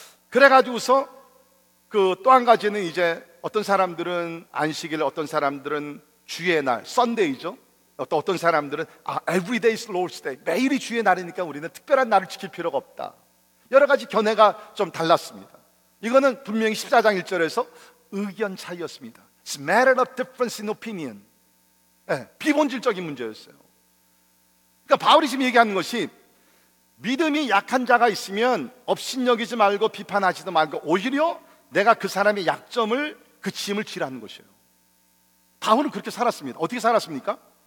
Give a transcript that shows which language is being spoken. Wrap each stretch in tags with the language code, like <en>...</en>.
<ko>그래가지고서 그 또 한 가지는 이제 어떤 사람들은 안식일, 어떤 사람들은 주의 날, 썬데이죠. 또 어떤 사람들은</ko> <en>every day is Lord's day,</en> <ko>매일이 주의 날이니까 우리는 특별한 날을 지킬 필요가 없다. 여러 가지 견해가 좀 달랐습니다. 이거는 분명히 14장 1절에서 의견 차이였습니다.</ko> <en>It's a matter of difference in opinion.</en> <ko>네, 비본질적인 문제였어요. 그러니까 바울이 지금 얘기하는 것이 믿음이 약한 자가 있으면 업신여기지 말고 비판하지도 말고 오히려 내가 그 사람의 약점을, 그 짐을 지라는 것이에요. 바울은 그렇게 살았습니다. 어떻게 살았습니까?</ko>